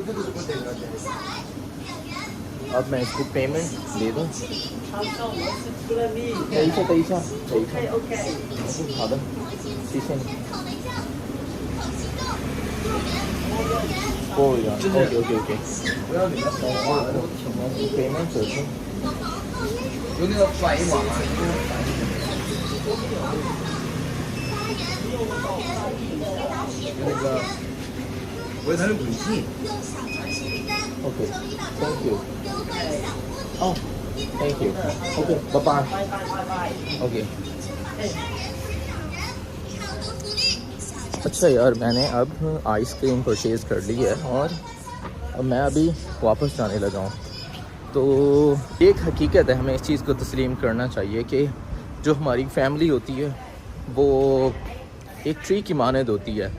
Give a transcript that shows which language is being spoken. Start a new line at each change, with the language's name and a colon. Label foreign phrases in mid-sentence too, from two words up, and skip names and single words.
Hindi: अब मैं इसको पेमेंट दे दूँ।
English: okay payment
Hindi: कर दूँ।
Chinese: 有那个甩网啊。有那个，我有它的轨迹。
English: Okay thank you. Oh thank you. Okay bye okay.
Hindi: अच्छा यार, मैंने अब
English: ice cream purchase
Hindi: कर ली है और अब मैं अभी वापस जाने लगा हूँ। तो एक हकीकत है, हमें इस चीज़ को तस्लीम करना चाहिए कि जो हमारी फैमिली होती है वो एक ट्री की मानद होती है।